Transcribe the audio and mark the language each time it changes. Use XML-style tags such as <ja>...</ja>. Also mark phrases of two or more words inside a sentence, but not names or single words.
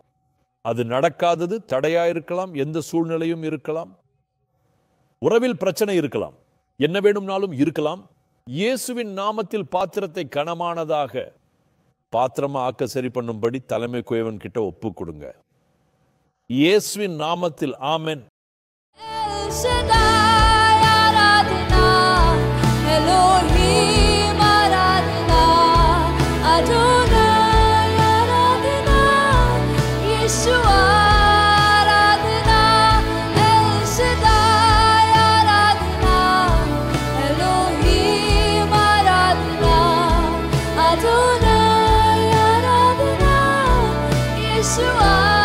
<ta>அது நடக்காதது தடையா இருக்கலாம், எந்த சூழ்நிலையும் இருக்கலாம், உறவில் பிரச்சனை இருக்கலாம், என்ன வேணும்னாலும் இருக்கலாம். இயேசுவின் நாமத்தில் பாத்திரத்தை கனமானதாக பாத்திரமா ஆக்க சரி பண்ணும்படி தலைமை குயவன் கிட்ட ஒப்பு கொடுங்க. இயேசுவின் நாமத்தில் ஆமென். El Shaddai Aradhana, Elohim Aradhana, Adonai Aradhana, Yeshua Aradhana, El Shaddai Aradhana, Elohim Aradhana, Adonai Aradhana, Yeshua</ta>